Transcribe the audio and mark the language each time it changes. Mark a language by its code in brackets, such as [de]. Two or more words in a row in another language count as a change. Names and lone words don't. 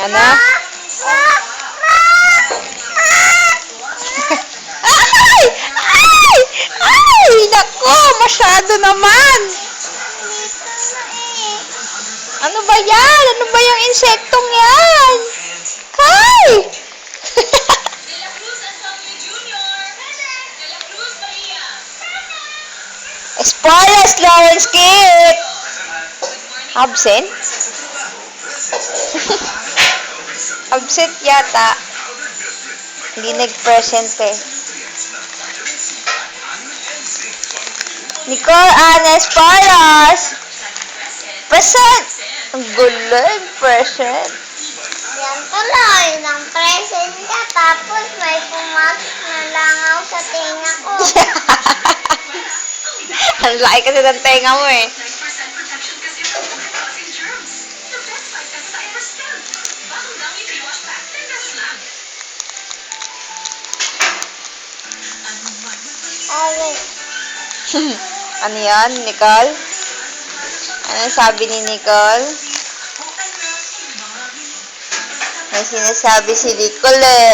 [tl] Ano? Ay! Ay! Ay! Nako! Masyado naman! Ano ba yan? Ano ba yung insektong yan? Ay! [en] De La Cruz Antonio Jr. Present. De La Cruz Maria. Present. Spoilers, Lawrence Kit! Good morning. [tl] Absent? Absent yata. Hindi nag-present eh. Nicole, spoilers! Present! Ang gulo, present. Yan tuloy. Nang present ka. Tapos may pumasok na langaw sa tinga ko. Ang laki kasi ng tenga mo eh. [en] 9% protection kasi from 4,000 germs. The best 5 pesos I ever spent. [tl] Bagong gamit [en] wash pack, [tl] 10 pesos lang. Ano man ang mali? Ayun. Ano yan, Nicole? Ano sabi ni Nicole? May sinasabi si Nicole eh.